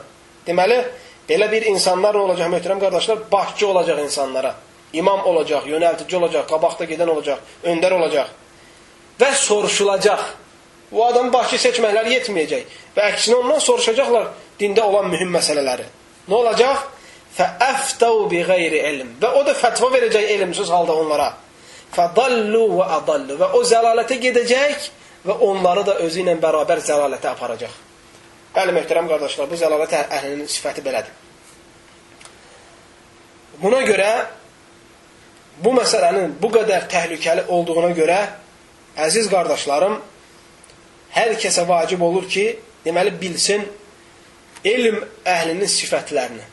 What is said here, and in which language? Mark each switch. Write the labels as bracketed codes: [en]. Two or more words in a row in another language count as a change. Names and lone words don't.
[az] Deməli, belə bir insanlar nə olacaq möhtərəm qardaşlar? Başçı olacaq insanlara. İmam olacaq, yönəltici olacaq, qabaqda gedən olacaq, öndər olacaq. Və soruşulacaq. Bu adam başçı seçməklər yetməyəcək. Və əksinə ondan soruşacaqlar dində olan mühüm məsələləri. Nə olacaq? [ar] فَأَفْتَوْ بِغَيْرِ ilm. [az] Və o da fətva verəcək elmsiz halda onlara. [ar] فَضَلُّوا وَأَضَلُّوا. [az] Və o zəlalətə gedəcək və onları da özü ilə bərabər zəlalətə aparacaq. Bəli, möhtərəm qardaşlar, bu zəlalət əhlinin sifəti belədir. Buna görə, bu məsələnin bu qədər təhlükəli olduğuna görə, əziz qardaşlarım, hər kəsə vacib olur ki, deməli bilsin elm əhlinin sifətlərini.